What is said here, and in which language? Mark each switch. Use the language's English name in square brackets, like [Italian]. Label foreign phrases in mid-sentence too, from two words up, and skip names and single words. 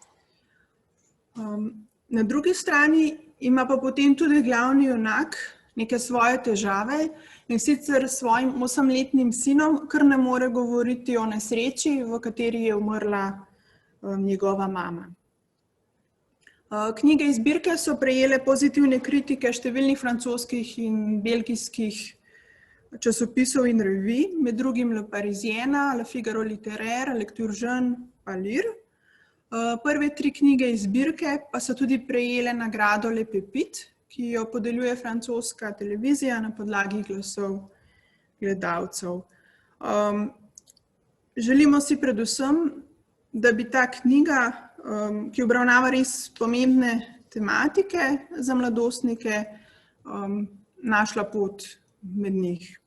[Slovenian] Na drugi strani ima pa potem tudi glavni junak neke svoje težave, in sicer s svojim 8-letnim sinom kar ne more govoriti o nesreči, v kateri je umrla njegova mama. Knjige iz zbirke so prejele pozitivne kritike številnih francoskih in belgijskih časopisov in revij, med drugim Le Parisien, Le Figaro Littéraire, Lecture Jeune, pa Lire. Prve 3 knjige iz zbirke pa so tudi prejele nagrado Le Pépite, ki jo podeljuje francoska televizija na podlagi glasov gledalcev. Želimo si predvsem, da bi ta knjiga, ki obravnava res pomembne tematike za mladostnike, našla pot med njih.